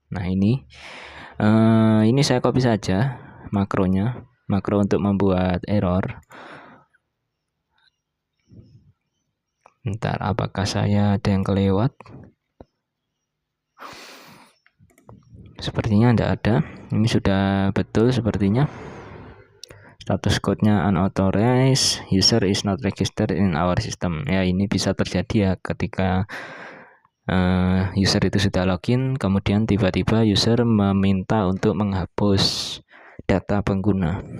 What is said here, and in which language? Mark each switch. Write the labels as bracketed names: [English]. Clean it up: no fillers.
[Indonesian] Nah, ini saya copy saja makronya, makro untuk membuat error. Bentar, apakah saya ada yang kelewat? Sepertinya tidak ada. Ini sudah betul sepertinya. [English] Status code-nya unauthorized, user is not registered in our system. [Indonesian] Ya, ini bisa terjadi ya ketika user itu sudah login, kemudian tiba-tiba user meminta untuk menghapus data pengguna.